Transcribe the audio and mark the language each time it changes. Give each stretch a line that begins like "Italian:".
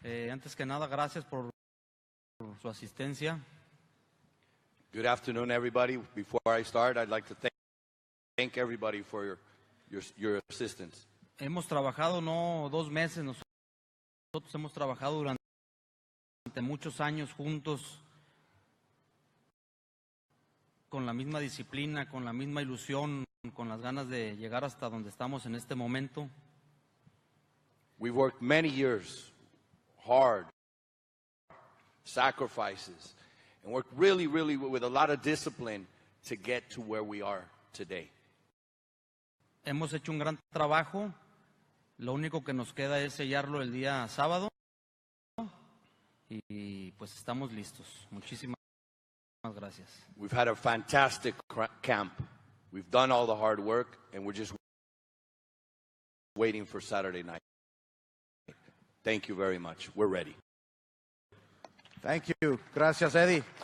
Spanish: Antes que nada, gracias por su asistencia.
English: Good afternoon, everybody. Before I start, I'd like to thank everybody for your assistance.
Spanish: Hemos trabajado no 2 meses, nosotros hemos trabajado durante muchos años juntos, con la misma disciplina, con la misma ilusión, con las ganas de llegar hasta donde estamos en este momento.
English: We've worked many years, hard, sacrifices, and worked really with a lot of discipline to get to where we are today.
Spanish: Hemos hecho un gran trabajo Lo único que nos queda es sellarlo el día sábado y pues estamos listos. Muchísimas gracias.
English: We've had a fantastic camp. We've done all the hard work, and we're just waiting for Saturday night. Thank you very much. We're ready. Thank you. Gracias, Eddie.